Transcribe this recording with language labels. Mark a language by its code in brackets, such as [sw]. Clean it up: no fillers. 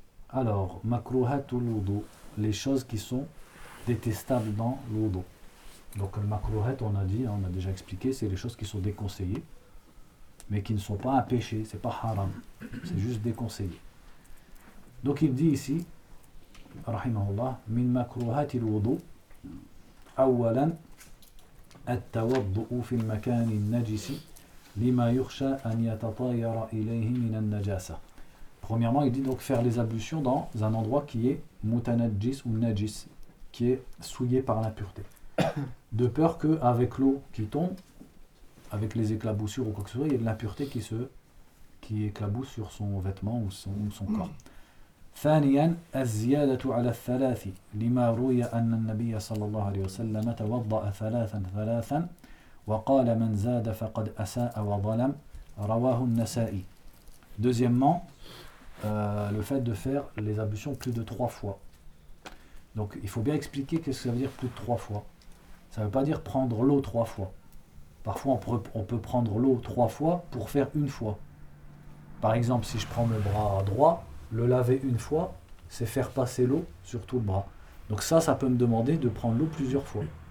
[fr] Alors, makruhatul wudu, les choses qui sont détestables dans l'wudu. Donc, le makruhat, on a dit, on a déjà expliqué, c'est les choses qui sont déconseillées, mais qui ne sont pas un péché, c'est pas haram, c'est juste déconseillé. Donc, il dit ici, [ar] rahimahullah, min makruhatil wudu, awwalan, التوضؤ في المكان النجس لما يخشى أن يتطاير إليه من النجاسة. [fr] Premièrement, il dit donc faire les ablutions dans un endroit qui est mutanajjis ou najis, qui est souillé par l'impureté. De peur qu'avec l'eau qui tombe, avec les éclaboussures ou quoi que ce soit, il y ait de l'impureté qui éclabousse sur son vêtement ou son corps. [ar] ثانياً الزيادة على الثلاث لما روي أن النبي صلى الله عليه وسلم توضأ ثلاثاً ثلاثاً وقال من زاد فقد أساء وظلم رواه النسائي. [fr] Deuxièmement, le fait de faire les ablutions plus de trois fois. Donc il faut bien expliquer qu'est-ce que ça veut dire plus de trois fois. Ça ne veut pas dire prendre l'eau trois fois. Parfois on peut prendre l'eau trois fois pour faire une fois. Par exemple, si je prends le bras droit, le laver une fois, c'est faire passer l'eau sur tout le bras. Donc ça peut me demander de prendre l'eau plusieurs fois.